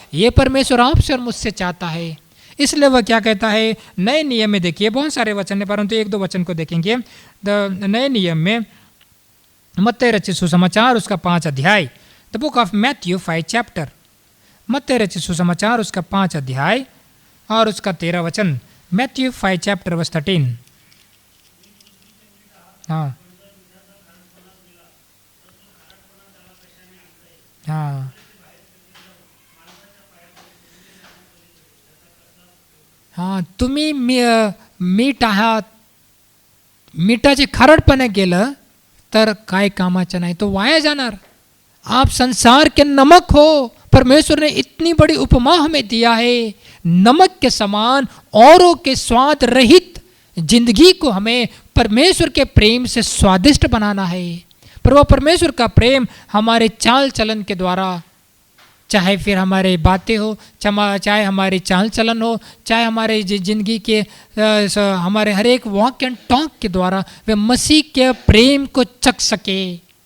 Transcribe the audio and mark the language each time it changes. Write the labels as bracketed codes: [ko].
[hi] ये परमेश्वर आपसे और मुझसे चाहता है। इसलिए वह क्या कहता है, नए नियम में देखिए बहुत सारे वचन है, परंतु एक दो वचन को देखेंगे। नए नियम में मत्ती रचित सुसमाचार उसका 5 अध्याय, [en] the book of Matthew 5 chapter, [hi] मत्ती रचित सुसमाचार उसका 5 अध्याय और उसका 13 वचन, [en] Matthew 5 chapter verse 13। [hi] हाँ हाँ हाँ, [mr] तुम्ही मीठ आहात, मिठाचे खारटपणे केलं तर काय कामाचं नाही, तो वाया जाणार। [hi] आप संसार के नमक हो। परमेश्वर ने इतनी बड़ी उपमा हमें दिया है, नमक के समान औरों के स्वाद रहित जिंदगी को हमें परमेश्वर के प्रेम से स्वादिष्ट बनाना है। पर वह परमेश्वर का प्रेम हमारे चाल चलन के द्वारा, चाहे फिर हमारे बातें हो, चाहे हमारे चाल चलन हो, चाहे हमारे जिंदगी के हमारे हर एक [en] walk and talk [hi] के द्वारा वे मसीह के प्रेम को चख सके।